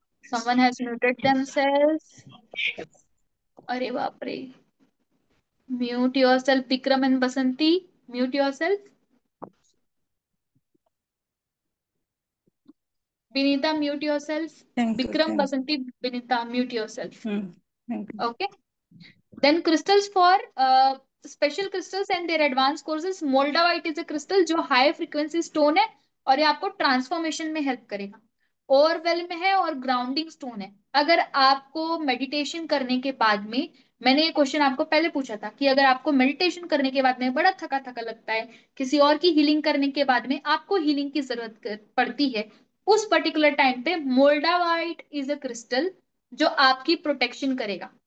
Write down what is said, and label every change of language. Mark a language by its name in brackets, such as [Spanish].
[English] someone has muted themselves, [Hindi] अरे बाप रे, [English] Mute yourself Vikram and Basanti, mute yourself. Vinita mute yourself, thank you Vikram thank Basanti Vinita mute yourself. Thank you. Okay. Then crystals for special crystals and their advanced courses, moldavite is a crystal [Hindi] जो high frequency stone है और ये आपको transformation में help करेगा। ओवरवेल में है और ग्राउंडिंग स्टोन है। अगर आपको मेडिटेशन करने के बाद में, मैंने ये क्वेश्चन आपको पहले पूछा था कि अगर आपको मेडिटेशन करने के बाद में बड़ा थका थका लगता है, किसी और की हीलिंग करने के बाद में आपको हीलिंग की जरूरत पड़ती है, उस पर्टिकुलर टाइम पे [English] moldavite is a crystal [Hindi] जो आपकी प्रोटेक्शन करेगा।